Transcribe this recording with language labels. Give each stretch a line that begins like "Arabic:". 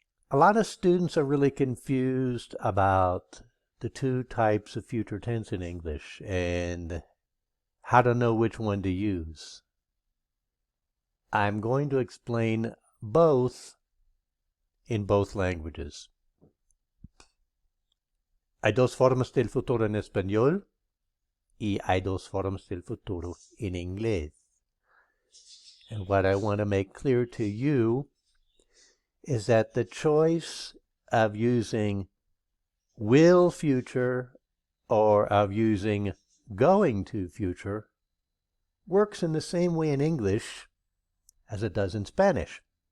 English: A lot of students are really confused about the two types of future tense in English and how to know which one to use. I'm going to explain both in both languages.
Spanish: Hay dos formas del futuro en español y hay dos formas del futuro en inglés.
English: And what I want to make clear to you is that the choice of using will future or of using going to future works in the same way in English as it does in Spanish.